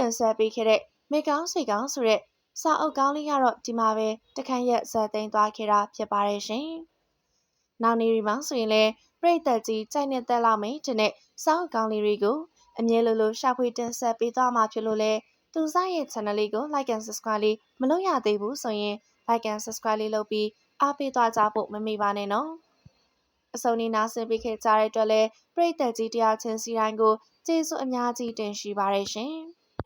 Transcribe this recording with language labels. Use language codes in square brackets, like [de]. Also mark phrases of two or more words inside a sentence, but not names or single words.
[my] တင်ဆက်ပေးခဲ့တဲ့မေကောင်းစိတ်ကောင်းဆိုတဲ့စာအုပ်ကောင်းလေးကတော့ဒီမှာပဲတခန့်ရက်ဇက်သိမ်းသွား ခဲ့တာဖြစ်ပါတယ်ရှင်။နောက်နေ့ဒီမှာဆိုရင်လည်းပရိသတ်ကြီးကြိုက်နေသက်လောက်မယ်တဲ့စာအုပ်ကောင်းလေးတွေကိုအမြဲလိုရှာဖွေတင်ဆက်ပေးသွားမှာဖြစ်လို့လဲသူစားရဲ့ channel လေးကို [en] like and subscribe [my] လေးမလုပ်ရသေးဘူးဆိုရင် [en] like and subscribe [my] လေးလုပ်ပြီးအားပေးသွားကြဖို့မမေ့ပါနဲ့နော်။အစုံနေနာဆင်ပေးခဲ့ကြတဲ့အတွက်လည်းပရိသတ်ကြီးတရားချင်းစီတိုင်းကိုကျေးဇူးအများကြီးတင်ရှိပါတယ်ရှင်။